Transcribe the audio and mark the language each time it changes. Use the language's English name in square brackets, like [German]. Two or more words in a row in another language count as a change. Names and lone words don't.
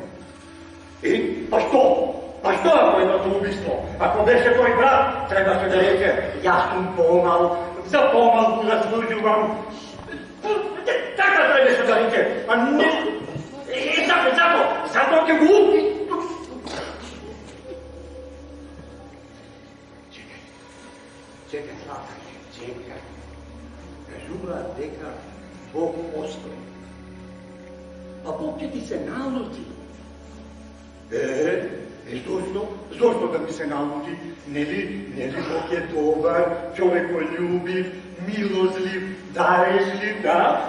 [Bulgarian] А що? А що ако е братоубийство? Ако беше той брат, трябваше да рече, аз съм по-мал, за по-малко заслуживам. Така трябваше да рече, а не... [Macedonian] Зато ке го уби. [Serbian] Čekaj, Zlatane, čekaj. [Macedonian] Kažува дека Бог постои. А Бог ќе ти се налути. Зошто да ми се налути? Нели Бог е добар, човеколюбив, милозлив, дарешлив, да?